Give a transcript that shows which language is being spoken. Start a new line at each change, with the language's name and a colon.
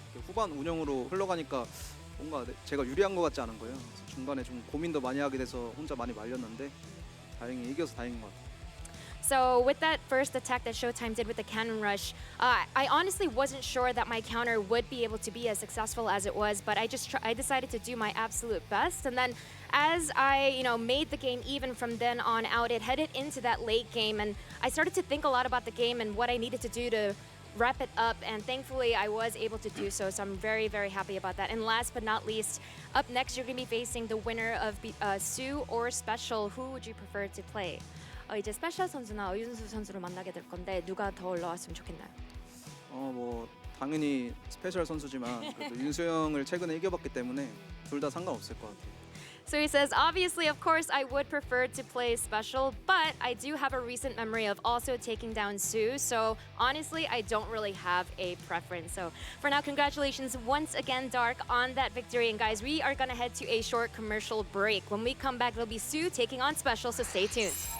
Korean: 후반 운영으로 흘러가니까 뭔가 제가 유리한 것 같지 않은 거예요. 그래서 중간에 좀 고민도 많이 하게 돼서 혼자 많이 말렸는데 다행히 이겨서 다행인 것 같아요.
English: So with that first attack that ShoWTimE did with the cannon rush, I honestly wasn't sure that my counter would be able to be as successful as it was, but I decided to do my absolute best. And then as I, made the game even from then on out, it headed into that late game, and I started to think a lot about the game and what I needed to do to wrap it up, and thankfully I was able to do so. So I'm very, very happy about that. And last but not least, up next you're going to be facing the winner of Sue or Special. Who would you prefer to play?
Korean: 이제 스페셜 선수나 어윤수 선수를 만나게 될 건데 누가 더 올라왔으면 좋겠나요? 뭐 당연히 스페셜 선수지만 그래도 윤수 형을 최근에 이겨봤기 때문에 둘 다 상관없을 것 같아요.
English: So he says, obviously, of course, I would prefer to play Special, but I do have a recent memory of also taking down Sue. So honestly, I don't really have a preference. So for now, congratulations once again, Dark, on that victory. And guys, we are gonna head to a short commercial break. When we come back, it'll be Sue taking on Special, so stay tuned.